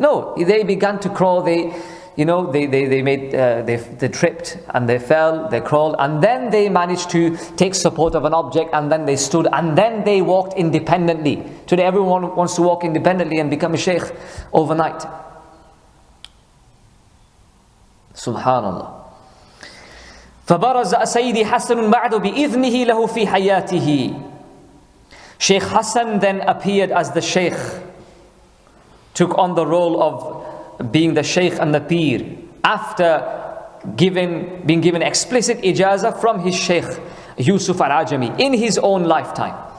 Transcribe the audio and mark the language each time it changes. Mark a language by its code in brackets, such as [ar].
[en] No, they began to crawl. They tripped and they fell, they crawled, and then they managed to take support of an object, and then they stood, and then they walked independently. Today everyone wants to walk independently and become a sheikh overnight. Subhanallah. [ar] فبرز سيدي حسن بعد بإذنه له في حياته. [en] Sheikh Hassan then appeared as the sheikh, took on the role of being the sheikh and the pir, after being given explicit ijazah from his sheikh Yusuf al-Ajami in his own lifetime.